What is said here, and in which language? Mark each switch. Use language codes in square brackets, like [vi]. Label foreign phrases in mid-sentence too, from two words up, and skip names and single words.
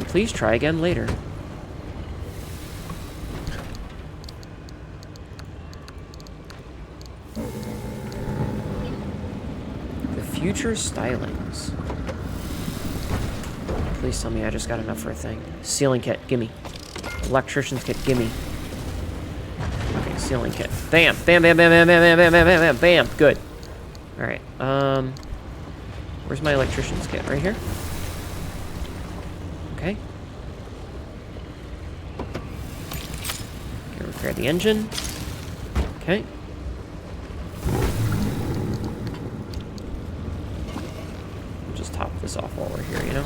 [en] Please try again later. The future stylings. Please tell me I just got enough for a thing. Sealing kit, gimme. Electrician's kit, gimme. Okay, sealing kit. Bam! Bam, bam, bam, bam, bam, bam, bam, bam, bam, bam. Good. Alright, where's my electrician's kit? Right here? Okay. Okay, repair the engine. Okay. We'll just top this off while we're here, you know?